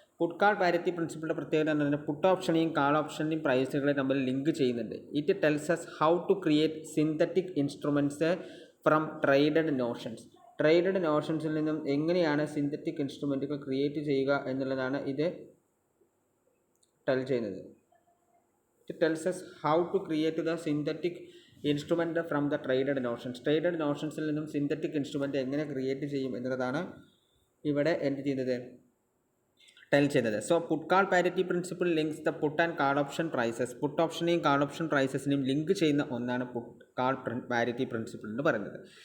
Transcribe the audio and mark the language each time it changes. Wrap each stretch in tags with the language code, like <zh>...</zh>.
<ml>Puttu call parity പ്രിൻസിപ്പിളിൻ്റെ പ്രത്യേകത എന്ന് പറഞ്ഞാൽ പുട്ട് ഓപ്ഷനെയും കാൾ ഓപ്ഷൻ്റെയും പ്രൈസുകളെ തമ്മിൽ ലിങ്ക് ചെയ്യുന്നുണ്ട്.</ml> <en>It tells us how to create synthetic instruments from traded notions.</en> <ml>Traded നോഷൻസിൽ നിന്നും എങ്ങനെയാണ് സിന്തറ്റിക് ഇൻസ്ട്രുമെൻറ്റുകൾ ക്രിയേറ്റ് ചെയ്യുക എന്നുള്ളതാണ് ഇത് ടെൽ ചെയ്യുന്നത്.</ml> <en>It tells us how to create the synthetic instrument from the traded notions.</en> <ml>Traded നോഷൻസിൽ നിന്നും synthetic instrument എങ്ങനെ create ചെയ്യും എന്നുള്ളതാണ് ഇവിടെ എന്ത് ചെയ്യുന്നത്, ടെൽ ചെയ്യുന്നത്.</ml> <en>So put call parity principle links the put and call option prices.</en> <ml>Puttu ഓപ്ഷനെയും call option പ്രൈസസിനെയും link ചെയ്യുന്ന ഒന്നാണ് പുട്ട് കാൾ പാരിറ്റി പ്രിൻസിപ്പിൾ എന്ന് പറയുന്നത്.</ml>